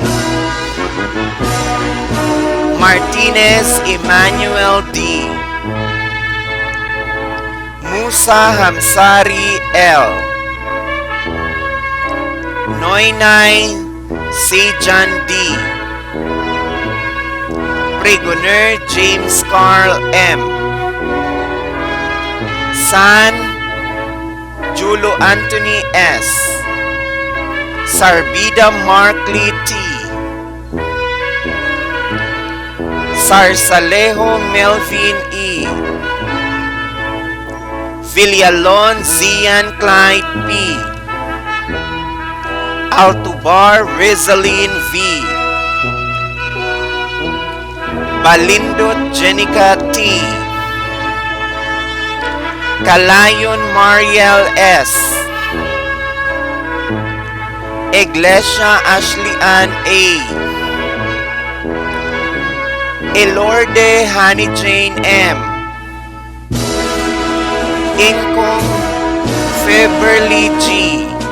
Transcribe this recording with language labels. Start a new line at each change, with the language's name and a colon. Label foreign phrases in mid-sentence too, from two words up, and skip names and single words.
Filipino: Martinez Emmanuel D. Musa Hamsari L. Noynay Sejan D. Pregoner James Carl M. San Julo Anthony S. Sarbida Markley T. Sarsalejo Melvin E. Villalon Zian Clyde P. Altubar Rizalin V. Balindot Jenica T. Kalayon Mariel S. Iglesia Ashley Ann A. Elorde Honey Jane M. Incong Feberly G.